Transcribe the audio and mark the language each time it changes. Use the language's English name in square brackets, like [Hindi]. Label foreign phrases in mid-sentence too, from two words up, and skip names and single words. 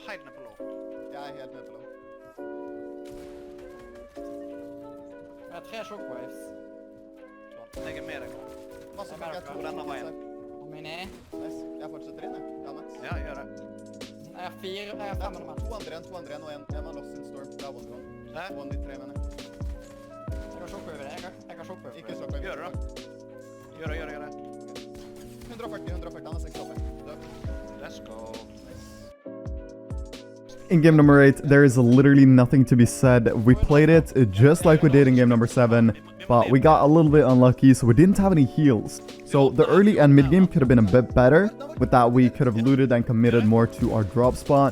[Norwegian] Jeg er helt ned på lå. Jeg har 3 shockwaves. Jeg er med deg nå. Masse folk, jeg tror denne veien. Mini. Nice. Jeg fortsetter inn, jeg. Ja, Max. Ja, gjør det. Jeg har 4, jeg har 5 med. 2 andre igjen, og en var [English] lost in storm. [Norwegian] Det er [English] one one. [Norwegian] 1 i 3, mener jeg. Jeg har shockwave det, jeg har shockwave. Ikke shockwave. Gjør det da. Gjør det. 140, han er 6 oppe. [English] Let's go. In game number 8, there is literally nothing to be said. We played it just like we did in game number 7. But we got a little bit unlucky, so we didn't have any heals. So the early and mid game could have been a bit better. With that, we could have looted and committed more to our drop spot.